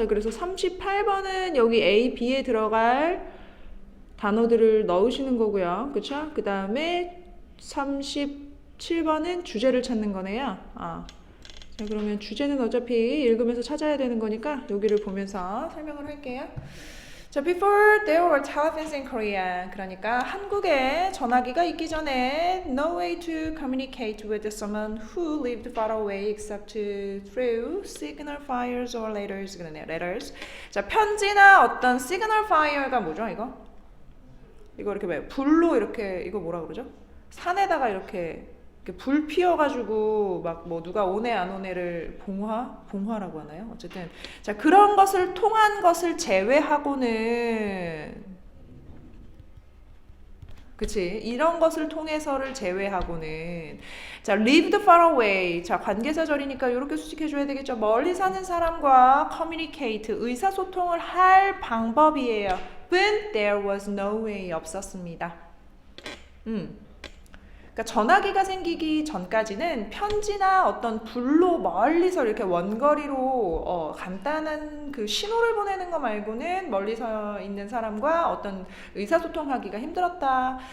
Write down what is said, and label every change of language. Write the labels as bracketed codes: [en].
[ko] 자 그래서 38번은 여기 A, B에 들어갈 단어들을 넣으시는 거고요. 그쵸? 그 다음에 37번은 주제를 찾는 거네요. 자 그러면 주제는 어차피 읽으면서 찾아야 되는 거니까 여기를 보면서 설명을 할게요. [en] 자, before there were telephones in Korea. [ko] 그러니까 한국에 전화기가 있기 전에 [en] no way to communicate with someone who lived far away except through signal fires or letters. [ko] 그러네요. letters. 자, 편지나 어떤 signal fire가 뭐죠, 이거? 이거 이렇게 왜 불로 이렇게 이거 뭐라 그러죠? 산에다가 이렇게 불 피워가지고 막 뭐 누가 오네 안 오네를 봉화라고 하나요? 어쨌든 자 그런 것을 통한 것을 제외하고는 그치 이런 것을 통해서를 제외하고는 자 [en] lived far away [ko] 자 관계사절이니까 이렇게 수식해줘야 되겠죠. 멀리 사는 사람과 communicate 의사소통을 할 방법이에요. [en] But there was no way [ko] 없었습니다. 그러니까 전화기가 생기기 전까지는 편지나 어떤 불로 멀리서 이렇게 원거리로 간단한 그 신호를 보내는 거 말고는 멀리서 있는 사람과 어떤 의사소통하기가 힘들었다.